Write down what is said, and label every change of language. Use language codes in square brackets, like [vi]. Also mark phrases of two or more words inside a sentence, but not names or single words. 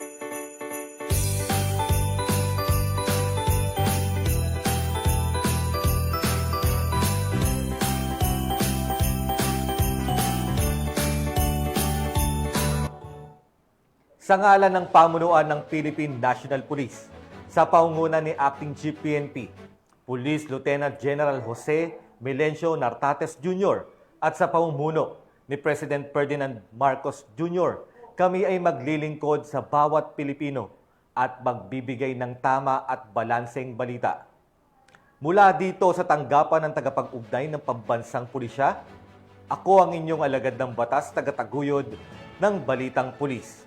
[tl] Sa ngalan ng pamunuan ng Philippine National Police, sa paunguna ni Acting Chief PNP, Police Lieutenant General Jose Melencio Nartates Jr. at sa pamumuno ni President Ferdinand Marcos Jr., kami ay maglilingkod sa bawat Pilipino at magbibigay ng tama at balanseng balita. Mula dito sa tanggapan ng tagapag-ugnay ng pambansang pulisya, ako ang inyong alagad ng batas tagataguyod ng Balitang Pulis.